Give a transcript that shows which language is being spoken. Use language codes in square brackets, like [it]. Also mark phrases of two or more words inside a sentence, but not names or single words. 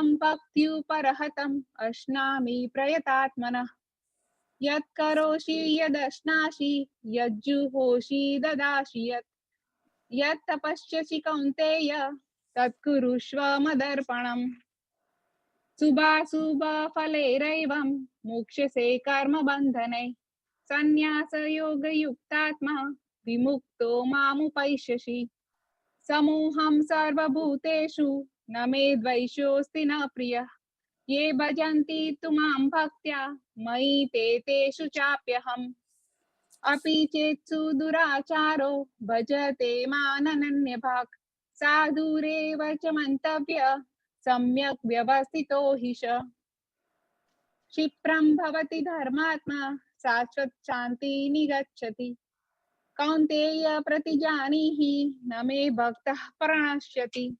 [sa] ભક્ત્યુપરહતમ અશ્નામિ પ્રયતાત્મનઃ યત્ કરોષિ યદશ્નાસि યજ્જુહોષિ દદાસि યत् તપસ્યસि કૌન્તેય તત્કુરુષ્વ મદર્પણમ શુભાશુભ ફલૈરૈવં મોક્ષ્યસે કર્મ બંધનૈ સંન્યાસ યોગ યુક્તાત્મા વિમુક્તો મામુપૈષ્યસि સમૂહં સર્વભૂતેષુ ન મે દ્વૈષોऽસ્તિ ન પ્રિયઃ ये भजन्ति तु मां भक्त्या मयि ते तेषु चाप्यहम् अपि चेत्सु दुराचारो भजते माननन्यभाक् साधुरेव च मन्तव्य सम्यक् व्यवस्थितो हि च क्षिप्रं भवति धर्मात्मा शाश्वत शान्ति निगच्छति कौन्तेय प्रतिजानीहि न मे भक्तः प्रणश्यति